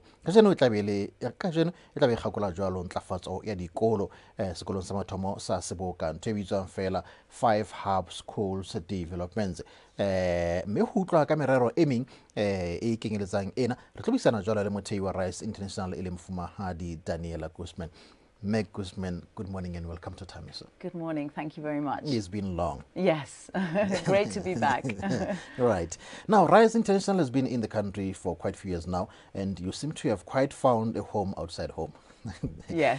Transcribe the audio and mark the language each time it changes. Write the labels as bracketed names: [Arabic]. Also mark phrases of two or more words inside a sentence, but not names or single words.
[Southern Sotho] Kajeno e tla be kgakola jwalo ntlafatso ya dikolo sekolong sa mathomo sa Seboka ntho e bitswang fela [English] 5 hub schools developments [Southern Sotho] mme ho utlwa ka merero e meng e kenyeletsang ena re tlo buisana jwalo le mothehi wa Ryze International e le Mfumahadi Daniela Guzman. [English] Meg Guzman, good morning and welcome to Thahameso. Good morning, thank you very much. It's been long. Yes, great to be back. Right. Now, Ryze International has been in the country for quite a few years now, and you seem to have quite found a home outside home. Yes.